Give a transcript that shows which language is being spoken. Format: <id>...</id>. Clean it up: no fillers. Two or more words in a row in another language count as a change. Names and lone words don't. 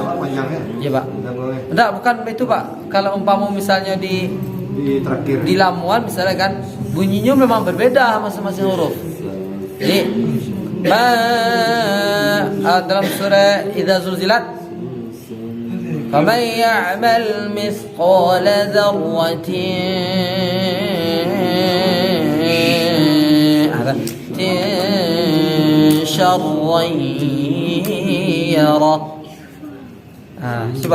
<id>Ya Pak. Enggak, bukan itu Pak. Kalau umpama misalnya di terakhir di Lamuan misalnya kan bunyinya memang berbeda masing-masing huruf. Jadi dalam surah</id> <ar>Idza Zulzilat, فمن يعمل مثقال ذرة شرا يره.</ar> <id>Coba.</id>